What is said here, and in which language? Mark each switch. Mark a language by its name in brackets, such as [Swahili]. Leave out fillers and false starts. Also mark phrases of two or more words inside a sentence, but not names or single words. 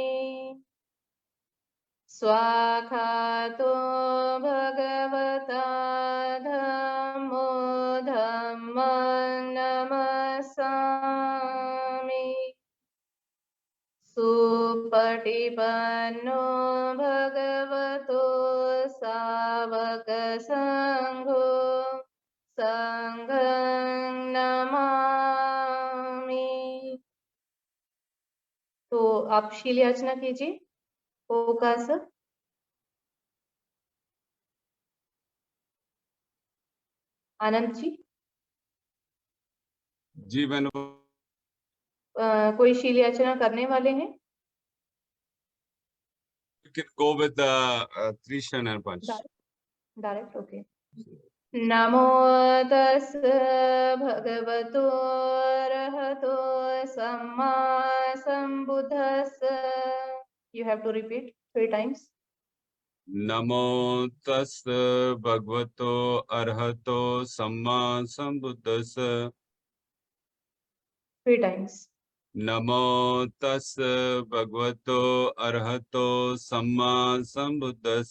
[Pali] स्वाखातो भगवता धम्मो धम्मं नमस्सामि। सुपटिपन्नो भगवतो सावक संघो संघं नमामि। [Hindi] तो आप शील याचना कीजिए। ओकास आनंद जी, जी बहनों, कोई शील याचना करने वाले हैं? [English] you can go with Trishan and Panch. direct okay. [Pali] नमो तस् भगवतो अरहतो सम्मा सम्बुद्धस्स। [English] You have to repeat 3 times. [Pali] नमो तस् भगवतो अरहतो सम्मा संबुद्धस्स। [English] 3 times. [Pali] नमो तस् भगवतो अरहतो सम्मा संबुद्धस्स।